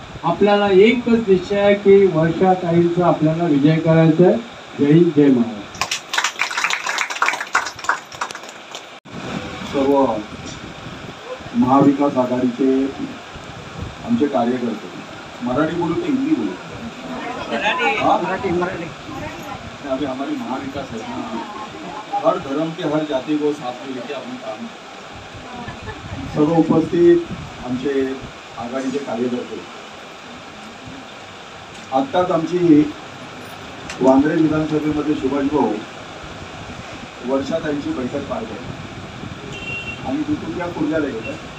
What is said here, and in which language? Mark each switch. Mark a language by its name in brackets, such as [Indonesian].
[Marathi] आपल्याला एकच निश्चय आहे की वर्षाताईंचा आपल्याला विजय करायचा आहे. जय हिंद, जय महाराष्ट्र. सर्व महाविकास आघाडीचे आमचे कार्यकर्ते, मराठी बोलू की हिंदी बोलू? मराठी. [Hindi] अभी हमारी महाविकास है ना, हर धर्म के हर जाति को साथ में लेके [Marathi] आपण काम. सर्व उपस्थित आमचे आघाडीचे कार्यकर्ते, आत्ताच आमची वांद्रे विधानसभेमध्ये सुभाष भाऊ वर्षाताईंची बैठक पार पडली आणि तिथून त्या खुर्ल्याला गेल्या.